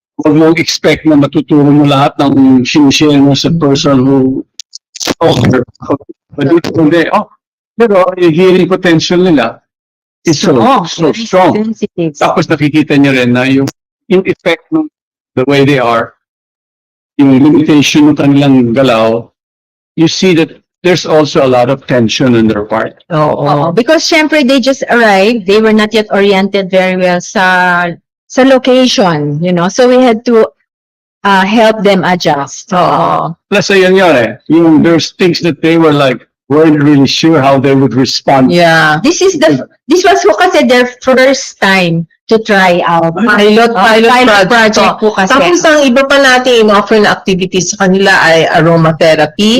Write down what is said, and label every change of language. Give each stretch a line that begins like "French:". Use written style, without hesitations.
Filipino: Huwag mo expect na matuturo mo lahat ng sinishare mo sa person who but dito hindi. Pero yung hearing potential nila is so
English: very strong. sensitive.
Filipino: Tapos nakikita niyo rin na yung effect ng
English: the way they are,
Filipino: yung limitation ng kanilang galaw,
English: you see that there's also a lot of tension on their part.
Filipino: Oo.
English: Because syempre they just arrived, they were not yet oriented very well sa location, so we had to help them adjust.
Filipino: Oo.
English: Plus,
Filipino: ayun yun eh,
English: there's things that they weren't really sure how they would respond. Yeah. This was kasi their first time to try out. Pilot
Filipino: project po kasi. Tapos ang iba pa natin in-offer na activities sa kanila ay aromatherapy.